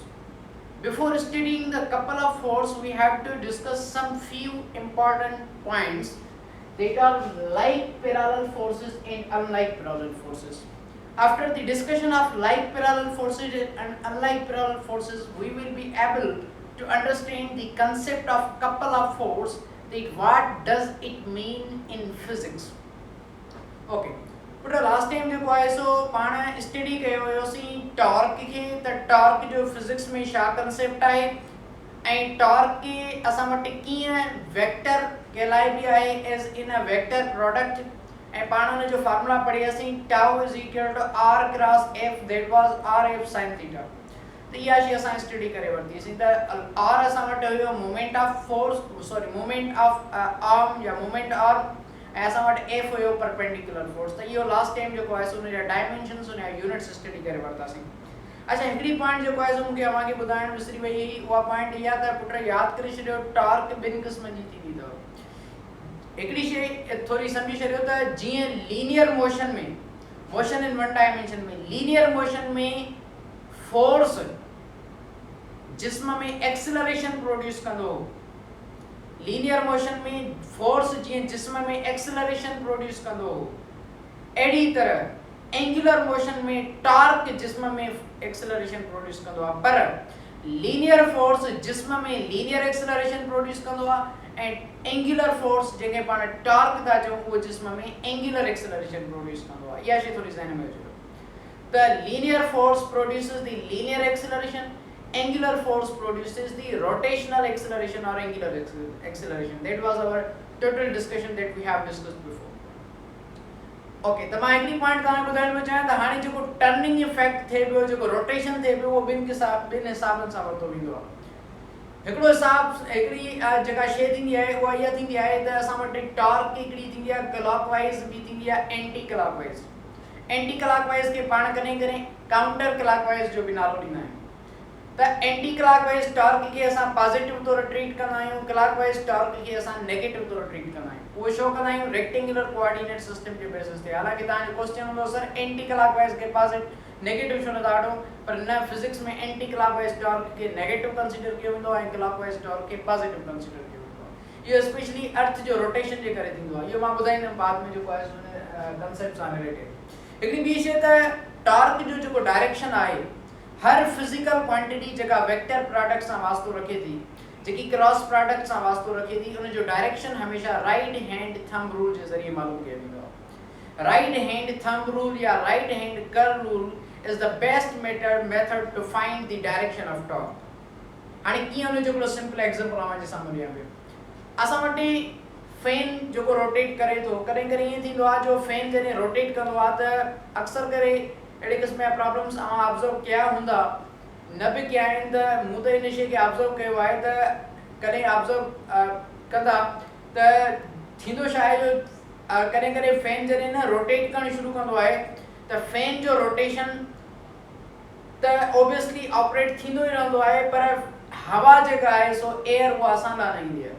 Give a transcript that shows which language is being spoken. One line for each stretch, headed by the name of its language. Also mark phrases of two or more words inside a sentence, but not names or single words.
English: Before studying the couple of force, we have to discuss some few important points that are like parallel forces and unlike parallel forces. After the discussion of like parallel forces and unlike parallel forces, we will be able to understand the concept of couple of force, that what does it mean in physics.
Sindhi: Okay. पुटो
English: last time
Sindhi: जो है सो पाण स्टडी कयो हुयोसीं टॉर्क खे, त टॉर्क जो फिजिक्स में छा कंसेप्ट आहे ऐं टॉर्क खे असां वटि कीअं वेक्टर कहलाइबी आहे
English: as in a vector product,
Sindhi: ऐं पाण हुन जो फार्मूला पढ़ियासीं
English: tau is equal to r cross F, that was r F sine theta.
Sindhi: त इहा शइ असां स्टडी करे वरितीसीं। त आर असां वटि हुयो
English: moment of force, sorry moment of arm
Sindhi: या
English: moment arm,
Sindhi: ऐसा वट एफ हुयो
English: perpendicular force.
Sindhi: त इहो
English: last time
Sindhi: जो है सो उन जा डायमेंशंस उन यूनिट्स स्टडी करे वरतासीं। अच्छा, हिकड़ी पॉइंट जो है सो मूंखे अवांखे ॿुधाइण विसरी वई हुई, उहा पॉइंट इहा त पुट याद करे छॾियो, टॉर्क ॿिनि क़िस्म जी थींदी अथव। हिकड़ी शइ थोरी सम्झी छॾियो त जीअं
English: linear motion
Sindhi: में,
English: motion in one dimension
Sindhi: में,
English: linear motion
Sindhi: में फोर्स जिस्म में
English: acceleration produce
Sindhi: कंदो,
English: linear motion
Sindhi: में फोर्स जीअं जिस्म में
English: acceleration produce
Sindhi: कंदो, अहिड़ी तरह
English: angular motion
Sindhi: में टॉर्क जिस्म में
English: acceleration produce
Sindhi: कंदो आहे। पर
English: linear force
Sindhi: जिस्म में
English: linear acceleration produce
Sindhi: कंदो आहे ऐं
English: angular force
Sindhi: जंहिंखे पाण टॉर्क था चऊं, उहो जिस्म में
English: angular acceleration produce
Sindhi: कंदो आहे। इहा शइ थोरी ज़हन में अचो त
English: linear force produces the linear acceleration, angular force produces the rotational acceleration or angular acceleration. That was our total discussion that we have discussed before.
Sindhi: Okay, त मां हिकड़ी पॉइंट तव्हांखे ॿुधाइण में चाहियां त हाणे जेको
English: turning effect
Sindhi: थिए पियो, जेको रोटेशन थिए पियो, उहो ॿिनि हिसाबनि सां वरितो वेंदो आहे। हिकिड़ो हिसाब, हिकिड़ी जेका शइ थींदी आहे उहा इहा थींदी आहे त असां वटि टॉर्क हिकिड़ी थींदी आहे क्लॉकवाइज, ॿी थींदी आहे एंटी क्लॉकवाइज। एंटी क्लॉकवाइज खे पाण कॾहिं कॾहिं काउंटर क्लॉकवाइज जो बि नालो ॾींदा आहियूं। त एंटी क्लॉकवाइज टॉर्क खे असां पॉजिटिव तौर ट्रीट कंदा आहियूं, क्लॉकवाइज टॉर्क खे असां नेगेटिव तौर ट्रीट कंदा आहियूं। उहो छो कंदा आहियूं?
English: rectangular coordinate system
Sindhi: जे बेसिस ते। हालांकि तव्हांजो क्वेश्चन हूंदो सर एंटी क्लॉकवाइज खे पॉजिटिव नेगेटिव छो नथा वठो, पर न, फिजिक्स में एंटी क्लॉकवाइज टॉर्क खे नेगेटिव कंसीडर कयो वेंदो आहे ऐं क्लॉकवाइज टॉर्क खे पॉजिटिव कंसीडर कयो वेंदो आहे। इहो स्पेशली अर्थ जो रोटेशन जे करे थींदो आहे। इहो मां ॿुधाईंदुमि बाद में जेको आहे कंसेप्ट सां रिलेटेड। हिकिड़ी ॿी शइ त टॉर्क जो जेको डायरेक्शन आहे, हर
English: physical quantity
Sindhi: जेका
English: vector product
Sindhi: सां वास्तो रखे थी, जेकी
English: cross product
Sindhi: सां वास्तो रखे थी, उन जो डायरेक्शन हमेशा
English: right hand thumb rule
Sindhi: जे ज़रिए मालूम कयो वेंदो आहे।
English: right hand thumb rule or right hand curl rule is the best method to find the direction of torque.
Sindhi: हाणे कीअं उन जो हिकिड़ो
English: simple example
Sindhi: आहे जे साम्हूं ॾियां पियो। असां वटि फैन जेको रोटेट करे थो, कॾहिं कॾहिं ईअं थींदो आहे जो फैन जॾहिं रोटेट कंदो आहे त अक्सर करे अहिड़े क़िस्म जा प्रॉब्लम्स तव्हां ऑब्ज़र्व कया हूंदा, न बि कया आहिनि, त मूं त इन शइ खे ऑब्ज़र्व कयो आहे त कॾहिं ऑब्ज़र्व कंदा त थींदो छा आहे जो कॾहिं कॾहिं फैन जॾहिं न रोटेट करणु शुरू कंदो आहे त फैन जो रोटेशन त
English: obviously operate
Sindhi: थींदो ई रहंदो आहे, पर हवा जेका आहे सो एयर उहा असां लाइ न ईंदी आहे।